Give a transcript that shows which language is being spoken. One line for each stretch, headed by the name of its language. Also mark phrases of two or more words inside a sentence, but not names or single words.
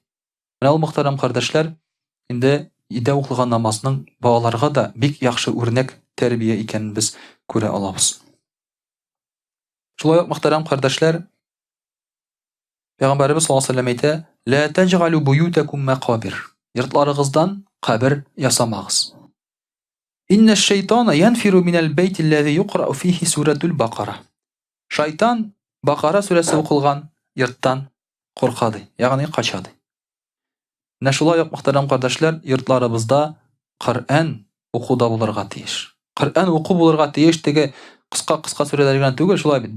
Tatar: Менә ул мөхтәрәм кардәшләр, инде өйдә укылган намазның балаларга да бик яхшы үрнәк тәрбия икәнен без күрә алабыз. Шулай ук мөхтәрәм кардәшләр, Пәйгамбәрбез
Arabic: صلى الله عليه وسلم
Tatar: әйтә:
Arabic: "لا تجعلوا بيوتكم مقابر."
Tatar: Йортларыгыздан кабер ясамагыз.
Arabic: إن الشيطان ينفر من البيت الذي تقرأ فيه سورة البقرة.
Tatar: Шайтан Бақара сүрәсе укылган йорттан куркады, ягъни качады. Менә шулай ук мөхтәрәм кардәшләр, йортларыбызда Коръән укуда булырга тиеш. Коръән уку булырга тиеш, теге кыска сүрәләр генә түгел, шулай бит.